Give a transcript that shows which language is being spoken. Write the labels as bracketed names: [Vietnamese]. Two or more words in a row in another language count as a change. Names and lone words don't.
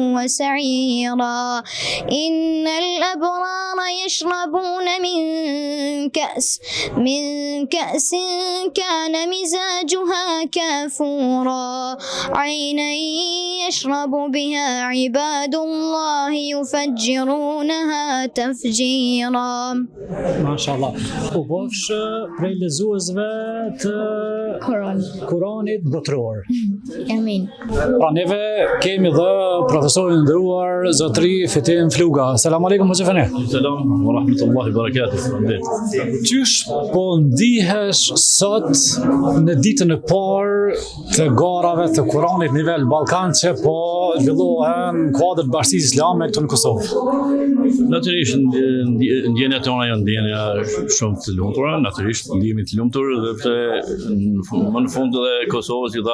[Arabic] وسعيرا إن الأبرار يشربون من كأس كان مزاجها كافورا عينا يشرب بها عباد الله يفجرونها تفجيرا. [Albanian] Mashallah. U bofsh prej lezuesve të Kuranit botëror. Amin. Pra neve kemi dhe profesorin ndëruar zotri Fitim Fluga. [Arabic] سلام عليكم [Albanian] Hoxha Fene. [Arabic] سلام ورحمة الله وبركاته. [Albanian] Qysh po ndihesh sot në ditën e parë të garave të Kuranit nivel Ballkan që po zhvillohen kuadër të Bashkisë Islame këtu në Kosovë? Natyrisht ndjenjat tona janë ndjenja shumë të lumtura, natyrisht ndihemi të lumtur dhe pse më në fund edhe Kosovës i dha